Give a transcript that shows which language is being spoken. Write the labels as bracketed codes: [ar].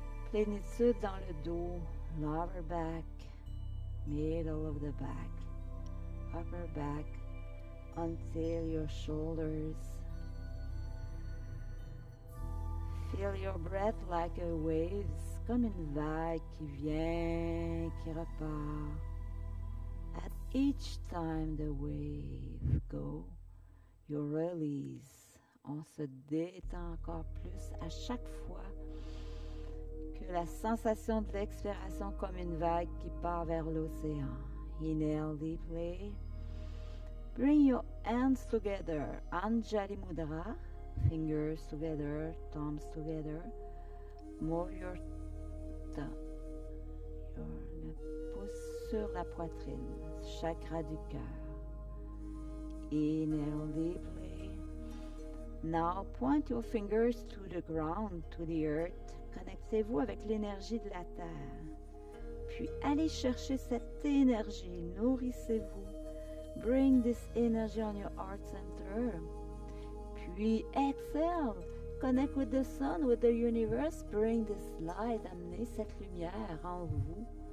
[fr] Plénitude dans le dos, [en] lower back, middle of the back, upper back, until your shoulders. Feel your breath like a wave, [fr] comme une vague qui vient, qui repart. [en] At each time the wave go, you release. [fr] On se détend encore plus à chaque fois que la sensation de l'expiration comme une vague qui part vers l'océan. [en] Inhale deeply. Bring your hands together. Anjali Mudra. Fingers together, thumbs together. Move your thumb. [fr] Le pouce sur la poitrine. Chakra du cœur. [en] Inhale deeply. Now point your fingers to the ground, to the earth. [fr] Connectez-vous avec l'énergie de la terre. Puis allez chercher cette énergie, nourrissez-vous. [en] Bring this energy on your heart center. [fr] Puis [en] exhale. Connect with the sun, with the universe. Bring this light. [fr] Amenez cette lumière en vous.